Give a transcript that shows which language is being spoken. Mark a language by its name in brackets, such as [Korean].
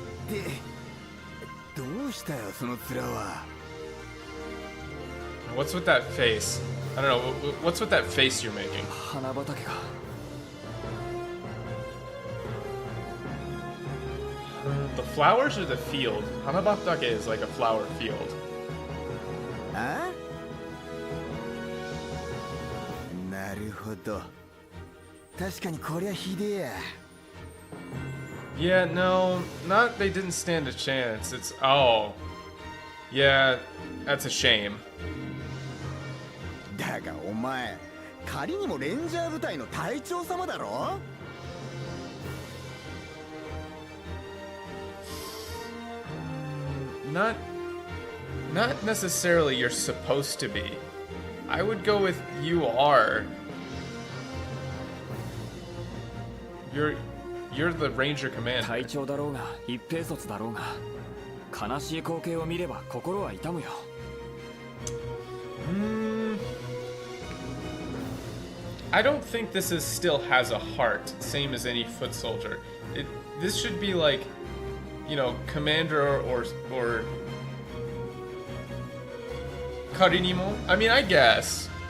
[Japanese] で、どうしたよその面は。 [English] What's with that face? I don't know. What's with that face you're making? [Japanese] 花畑が [English] The flowers or the field? Hanabatake is like a flower field. [Japanese] あ？なるほど。確かにこりゃひでえや。 [English] Yeah, no, not they didn't stand a chance. It's yeah, that's a shame. [Japanese] だがお前、仮にもレンジャー部隊の隊長様だろ [English] ？Not necessarily you're supposed to be. I would go with you are. You're the ranger commander. [Japanese] 隊長だろうが一兵卒だろうが悲しい光景を見れば心は痛むよ。 [English] I don't think this still has a heart, same as any foot soldier. This should be like, you know, commander or Karinimo. I mean, I guess.